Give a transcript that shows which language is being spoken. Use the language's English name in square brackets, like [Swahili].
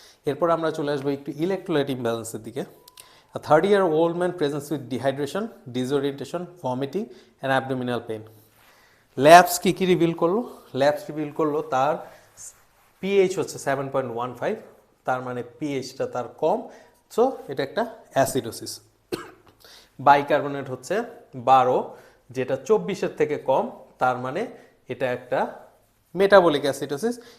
[Bangla] এরপর আমরা চলে আসবো একটু ইলেকট্রোলাইট ইমব্যালেন্সের দিকে। [English] A 30-year-old man presents with dehydration, disorientation, vomiting and abdominal pain. [Bangla] Labs কি রিভিল করলো? ল্যাবস রিভিল করলো তার পিএইচ হচ্ছে 7.15, তার মানে পিএইচটা তার কম, সো এটা একটা অ্যাসিডোসিস। বাইকার্বনেট হচ্ছে 12, যেটা 24-এর থেকে কম, তার মানে এটা একটা মেটাবলিক অ্যাসিডোসিস।